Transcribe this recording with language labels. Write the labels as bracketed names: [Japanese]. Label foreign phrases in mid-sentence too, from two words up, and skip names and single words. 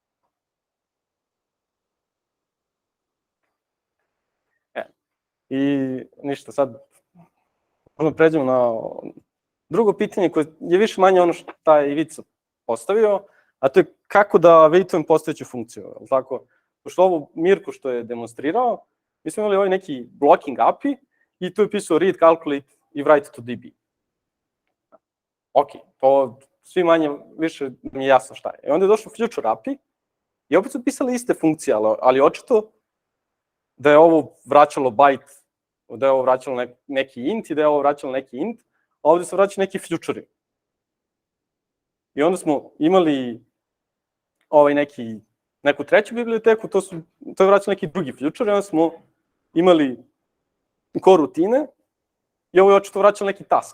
[Serbian] I ništa, sad možemo pređemo na drugo pitanje koje je više manje ono što je Ivica postavio, a to je kako da veitujem postojeću funkciju, tako? Pošto ovo Mirko što je demonstrirao, mi smo imali ovaj neki [English] blocking API [Serbian] i tu je pisao read, calculate i [English] write to DB. [Serbian] Ok, to svi manje više mi je jasno šta je. I onda je došlo [English] future API [Serbian] i opet su pisali iste funkcije, ali očito da je ovo vraćalo byte, da je ovo vraćalo neki int i da je ovo vraćalo neki int, a ovde se vraća neki future. I onda smo imali neku treću biblioteku, to je vraćalo neki drugi future, i onda smo imali korutine i ovo je očito vraćalo neki task.